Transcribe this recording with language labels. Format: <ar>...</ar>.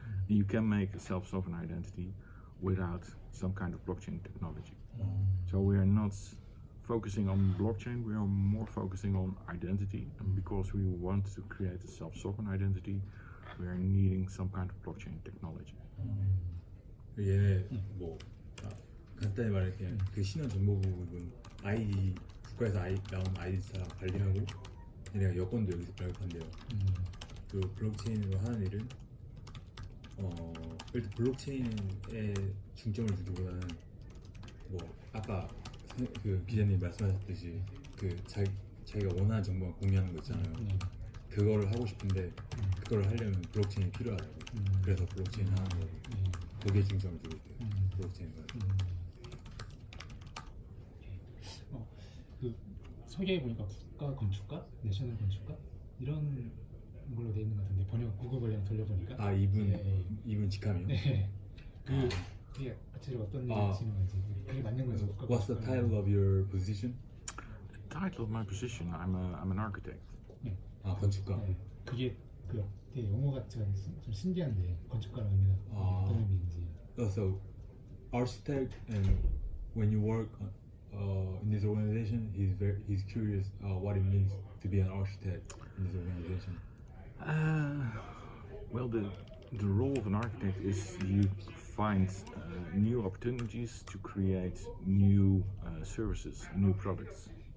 <en>You can make a self-sovereign identity without some kind of blockchain technology. So we are not focusing on blockchain, we are more focusing on identity, and because we want to create a self-sovereign identity, we are needing some kind of blockchain technology.</en> <ko>얘네 뭐 간단히 말할게요. 그 신원 정보 부분 아이디 국가에서 나온 아이디 다 관리하고 얘네가 여권도 여기서 발급한대요. 그 블록체인으로 하는 일은 일단 블록체인에 중점을 두기보다는 뭐 아까 그 기자님 말씀하셨듯이 그 자기가 원하는 정보만 공유하는 거 있잖아요. 그거를 하고 싶은데 그거를 하려면 블록체인이 필요하다고. 그래서 블록체인 하는 거고 거기에 중점을 두고 있대요. 블록체인을. 그 소개해 보니까 국가 건축가, 내셔널 건축가 이런 걸로 돼 있는 것 같은데 번역 국어 번역 돌려보니까. 아 이분 직함이요? 네. 그게 구체적으로 어떤 일을 하시는 건지 그게 맞는 건지.</ko> <en>What's the title of your position? The title of my position, I'm an architect.</en> <ko>네. 아 건축가. 네. 그게 되게 용어가 좀 신기한데 건축가라는 의미가 어떤 의미인지.</ko> <en>So architect, and when you work in this organization, he's curious what it means to be an architect in this organization. Well, the role of an architect is you find new opportunities to create new services, new products.</en>